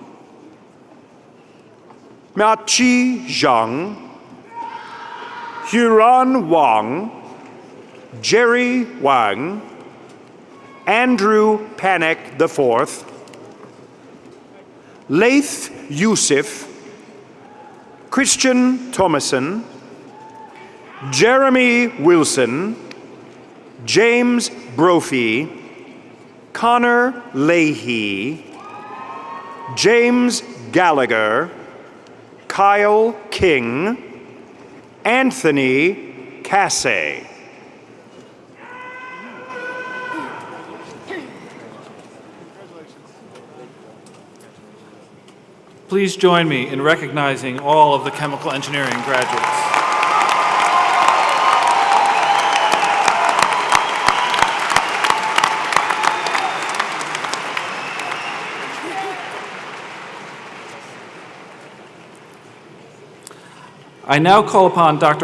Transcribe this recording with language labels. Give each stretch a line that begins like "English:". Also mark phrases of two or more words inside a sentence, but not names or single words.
English: Miaqi Zhang, Huran Wang, Jerry Wang, Andrew Panek IV, Laith Yusuf, Christian Thomason, Jeremy Wilson, James Brophy, Connor Leahy, James Gallagher, Kyle King, Anthony Cassay. Please join me in recognizing all of the chemical engineering graduates. I now call upon Dr.